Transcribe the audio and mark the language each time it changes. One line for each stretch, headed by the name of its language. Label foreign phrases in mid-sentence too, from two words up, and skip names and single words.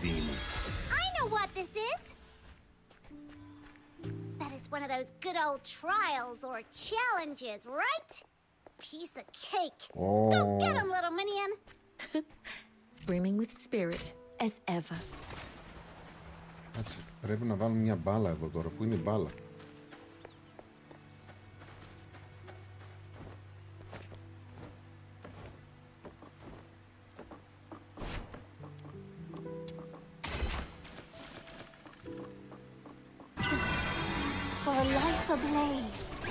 English: I know what this is. Bet it's one of those good old trials or challenges, right? Piece of cake. Oh. Go get him, little minion. Brimming with spirit, as ever.
Greek: Κάτσε, πρέπει να βάλουμε μια μπάλα εδώ τώρα. Πού είναι η μπάλα?
English: For a life ablaze.